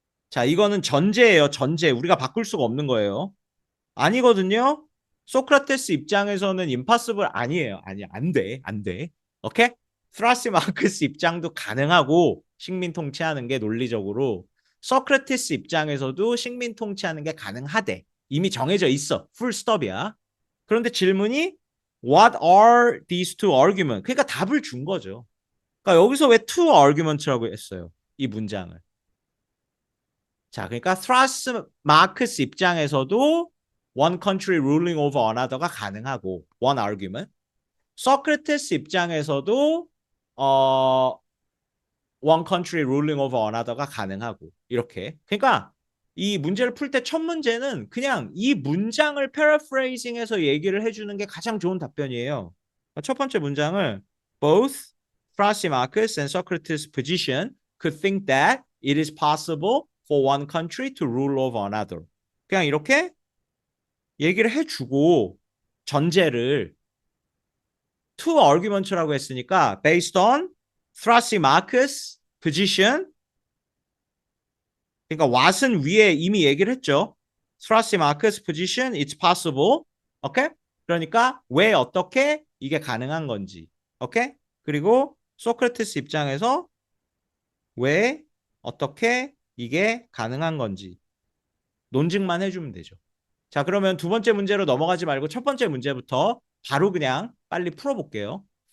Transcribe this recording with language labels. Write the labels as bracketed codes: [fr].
[ko] 자, 이거는 전제예요. 전제. 우리가 바꿀 수가 없는 거예요. 아니거든요. 소크라테스 입장에서는 임파서블 아니에요. 아니, 안 돼. 안 돼. 오케이? 스라시마크스 입장도 가능하고 식민 통치하는 게 논리적으로 소크라테스 입장에서도 식민 통치하는 게 가능하대. 이미 정해져 있어. 풀 스톱이야. 그런데 질문이 [en] What are these two arguments? [ko] 그러니까 답을 준 거죠. 그러니까 여기서 왜 [en] two arguments [ko] 라고 했어요? 이 문장을. 자, 그러니까 트라스 마크스 입장에서도 [en] one country ruling over another [ko] 가 가능하고 [en] one argument. [ko] 소크라테스 입장에서도 [en] one country ruling over another [ko] 가 가능하고 이렇게. 그러니까 이 문제를 풀 때 첫 문제는 그냥 이 문장을 paraphrasing해서 얘기를 해주는 게 가장 좋은 답변이에요. 첫 번째 문장을 [en] both Thrasymachus and Socrates' position could think that it is possible for one country to rule over another. [ko] 그냥 이렇게 얘기를 해주고 전제를 [en] two arguments [ko] 라고 했으니까 [en] based on Thrasymachus' position. [ko] 그러니까 what은 위에 이미 얘기를 했죠. [en] Thrasymachus' position, it's possible. [ko] 오케이? 그러니까 왜 어떻게 이게 가능한 건지. 오케이? 그리고 소크라테스 입장에서 왜 어떻게 이게 가능한 건지 논증만 해주면 되죠. 자, 그러면 두 번째 문제로 넘어가지 말고 첫 번째 문제부터 바로 그냥 빨리 풀어볼게요.